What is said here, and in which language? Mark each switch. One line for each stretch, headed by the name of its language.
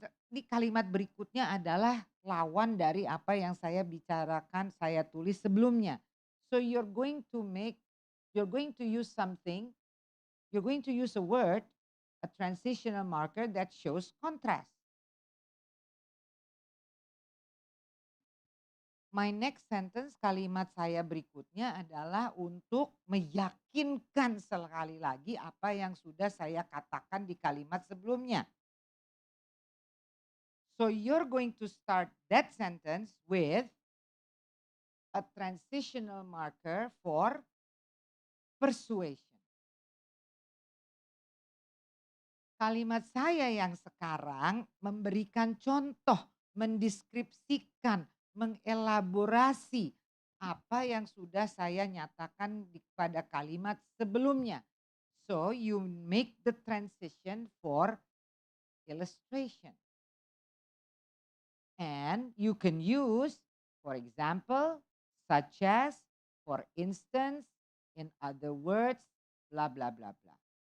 Indonesian: Di kalimat berikutnya adalah lawan dari apa yang saya bicarakan, saya tulis sebelumnya.
English: So you're going to use something, you're going to use a word, a transitional marker that shows contrast. My next sentence,
Indonesian: kalimat saya berikutnya adalah untuk meyakinkan sekali lagi apa yang sudah saya katakan di kalimat sebelumnya.
English: So you're going to start that sentence with a transitional marker for persuasion.
Indonesian: Kalimat saya yang sekarang memberikan contoh, mendeskripsikan, mengelaborasi apa yang sudah saya nyatakan pada kalimat sebelumnya.
English: So you make the transition for illustration. And you can use, for example, such as, for instance, in other words, blah, blah, blah, blah.